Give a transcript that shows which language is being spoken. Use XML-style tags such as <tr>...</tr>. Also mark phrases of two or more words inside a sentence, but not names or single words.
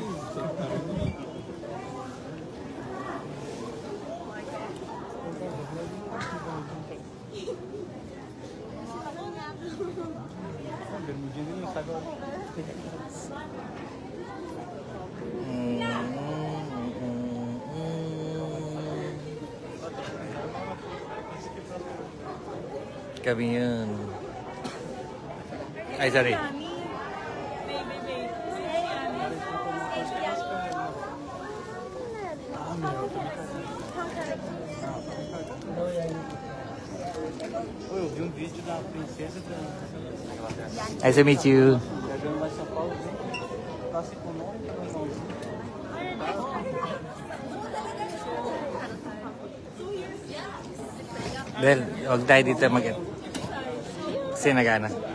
<pt>Bermudinha dele não sabe</pt> <tl>Kami yun.</tl> <en>Ay, sorry.</en> <pt>Eu vi vídeo da princesa da</pt> <en>Nice to meet you.</en> <pt>viajando lá em São Paulo, classe econômica, normalzinho.</pt> <tl>Del, huwag tayo dito mag... Kasi nagana.</tl>